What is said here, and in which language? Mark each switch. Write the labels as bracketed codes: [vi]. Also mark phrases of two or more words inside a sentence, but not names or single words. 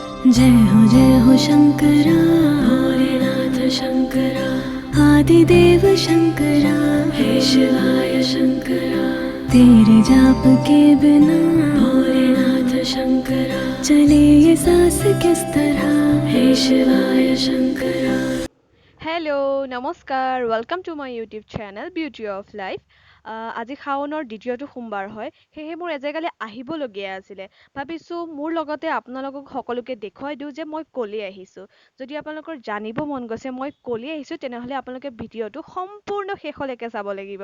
[hi] जय हो शंकरा भोलेनाथ शंकरा आदिदेव शंकरा हे शिवाय शंकरा तेरे जाप के बिना भोलेनाथ शंकरा चले ये सांस किस तरह हे शिवाय शंकरा। [en] hello namaskar welcome to my YouTube channel Beauty of Life. [as] আজি শাওনৰ দ্বিতীয়টো সোমবাৰ হয়, সেয়েহে মোৰ এজেগালৈ আহিবলগীয়া আছিলে। ভাবিছোঁ মোৰ লগতে আপোনালোকক সকলোকে দেখুৱাই দিওঁ যে মই ক'লৈ আহিছোঁ। যদি আপোনালোকৰ জানিব মন গৈছে মই ক'লৈ আহিছোঁ, তেনেহ'লে আপোনালোকে ভিডিঅ'টো সম্পূৰ্ণ শেষলৈকে চাব লাগিব।